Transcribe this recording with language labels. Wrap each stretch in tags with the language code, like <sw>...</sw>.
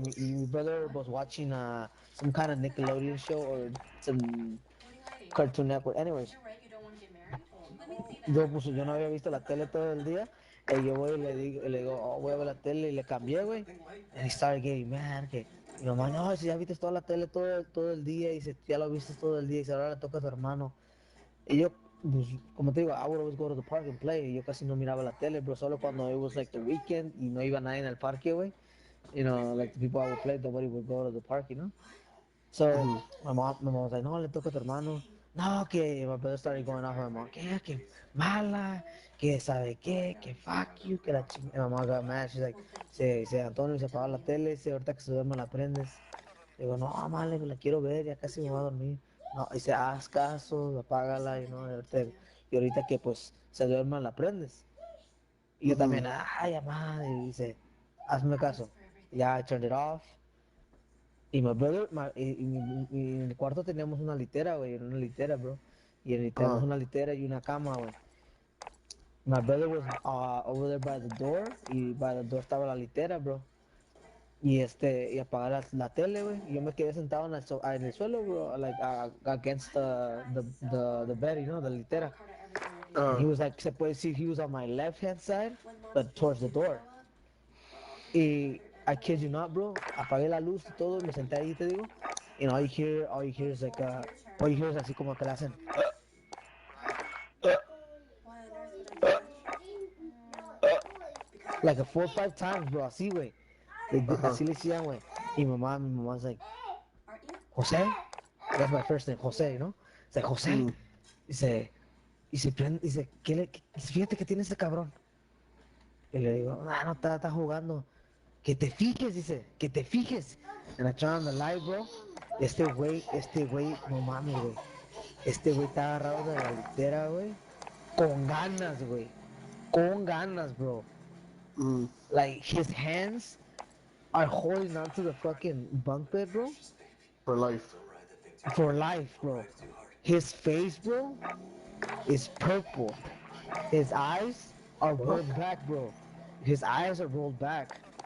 <es>Y mi</es> <en>brother was watching some kind of Nickelodeon show or some Cartoon Network.</en> <es>Anyways, yo no había visto la tele todo el día. Y yo voy y le digo, oh, voy a ver la tele y le cambié, güey.</es> <en>And he started getting mad.</en> <es>Que, y mamá, no, si ya viste toda la tele todo el día. Y dice, ya lo viste todo el día. Y dice, ahora le toca a tu hermano. Y yo, pues, como te digo,</es> <en>I would always go to the park and play.</en> <es>Y yo casi no miraba la tele, bro. Solo cuando</es> <en>it was like the weekend</en> <es>y no iba nadie en el parque, güey.</es> <en>Like the people I would play, nobody would go to the park, you know? So my mom was like,</en> <es>no, le toca a tu hermano. No, que</es> <en>my brother started going off on my mom.</en> <es>Que mala, que sabe qué, que</es> <en>fuck you,</en> <es>que la chingada.</es> <en>My mom got mad. She's like,</en> <es>se Antonio, se apagó la tele, dice, ahorita que se duerma la prendes. Digo, no, male, la quiero ver, ya casi me voy a dormir. No, dice, haz caso, apágala, y ahorita que pues se duerma la prendes. Y yo también, ay, mamá, y dice, hazme caso. Ya,</es> <en>I turned it off.</en> <es>Y my brother, en el cuarto teníamos una litera, güey, una litera, bro. Tenemos una litera y una cama, güey.</es> <en>My brother was over there by the door, y by the door</en> <es>estaba la litera,</es> <en>bro.</en> <es>Y apagar la tele, güey. Y yo me quedé sentado en el suelo, bro,</es> <en>like against the bed,</en> <es>the litera.</es> <en>And he was like, se puede decir, he was on my left hand side, but towards the door.</en> <es>Y</es> <en>I kid you not,</en> <es>bro, apagué la luz y todo, me senté ahí, te digo.</es> <en>And all you hear is like, all you hear is</en> <es>así como que le hacen.</es> <en>Like a 4 or 5 times, bro,</en> <es>así, güey. Así le decían, güey. Y mi mamá</es> <en>like, José, that's my first name, José, ¿no?</en> <es>Dice, José. Dice, fíjate que tiene ese cabrón. Y le digo, no, está jugando. Que te fijes, dice, que te fijes. And I turn on the light, bro. Este güey, no mames, güey. Este güey está agarrado de la litera, güey. Con ganas, güey. Con ganas, bro.</es> <en>Like, his hands are holding onto the fucking bunk bed, bro. For life. For life, bro. His face, bro, is purple. His eyes are rolled back, bro. His eyes are rolled back.</en>